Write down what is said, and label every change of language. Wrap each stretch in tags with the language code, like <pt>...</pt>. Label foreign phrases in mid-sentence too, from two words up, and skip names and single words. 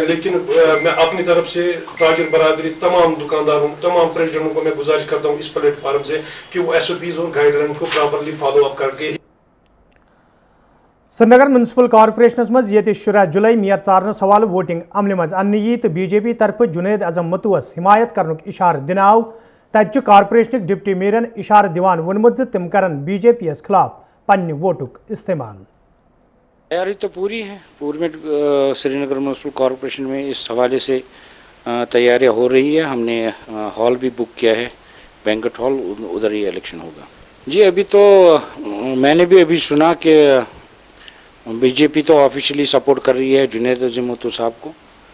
<ur>لیکن میں اپنی طرف سے تاجر برادری، تمام دکانداروں، تمام پریزیڈنٹوں کو میں گزارش کرتا ہوں اس پلیٹ فارم سے کہ وہ SOPs اور گائیڈ لائن کو</ur> <en>properly follow up</en> <ur>کر کے.</ur> <ks>श्रीनगर म्यूनसिपल कॉर्पोरेशन मज ये 10 जुलाई मेयर चारन सवाल वोटिंग अमल मज अन्न यी तो BJP तरफ जुनेद अजम मतुअस हिमायत करनुक इशार दिन आव तत कॉर्पोरेशन डिप्टी मेयरन इशार दिवान वोनमुत तिम करन BJP खिलाफ पन्ने वोटुक इस्तेमाल।</ks> <ur>تیاری تو پوری ہے، پوری میں سری نگر میونسپل کارپوریشن میں اس حوالے سے تیاریاں ہو رہی ہے. ہم نے ہال بھی بک کیا ہے,</ur> <en>banquet hall,</en> <ur>ادھر ہی الیکشن ہوگا. جی ابھی تو میں نے بھی ابھی سنا کہ BJP تو</ur> <en>officially support</en> <ur>کر رہی ہے جنید عظیم متو صاحب کو.</ur>